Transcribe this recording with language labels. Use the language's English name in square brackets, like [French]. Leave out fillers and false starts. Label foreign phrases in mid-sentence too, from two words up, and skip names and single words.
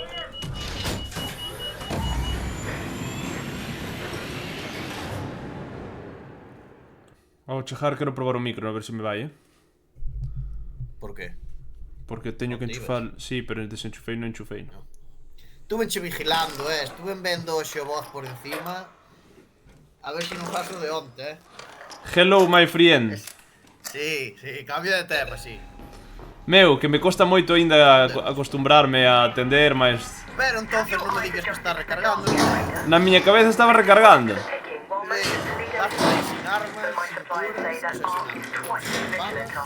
[Galician] Ao chegar quero probar o micro, a ver se me vai, Por qué? Porque teño que Onde enchufar... Sí, pero desenchufei non enchufei. Estuvenche vigilando, estuven vendo hoxe o voz por encima. A ver se non paso de onte, [English] Hello, my friend. [Galician] Sí, cambio de tema, sí. Meu, que me costa moito aínda acostumbrarme a atender, mas... Pero entonces non me digas que está recargando. Na miña cabeza estaba recargando. Basta aí sin armas, sin curas, sin balas.